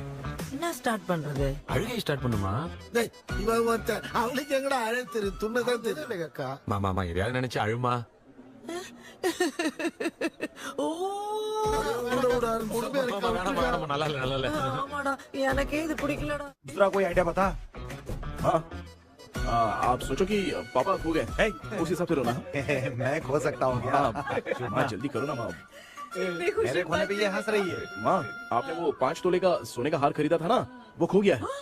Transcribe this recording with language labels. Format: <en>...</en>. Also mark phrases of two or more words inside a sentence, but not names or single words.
<ta>என்ன ஸ்டார்ட் பண்றது? அழுகை ஸ்டார்ட் பண்ணுமா? டேய் இவன் ஒருத்தன் அவளுக்கு எங்கடா அழகு தெரியும், துண்ணதான் தெரியும் அக்கா. மாமா எதையாவது நினைச்சு அழுமா. நல்லா இல்ல நல்லா இல்ல. ஆமாடா எனக்கே இது பிடிக்கலடா.</ta> <hi>दूसरा कोई आइडिया बता। हाँ आप सोचो कि पापा खो गए, उस हिसाब से रोना। मैं खो सकता हूँ क्या? माँ जल्दी करो ना माँ। मेरे खोने पे ये हंस रही है। माँ आपने वो 5 तोले का सोने का हार खरीदा था ना, वो खो गया है।</hi>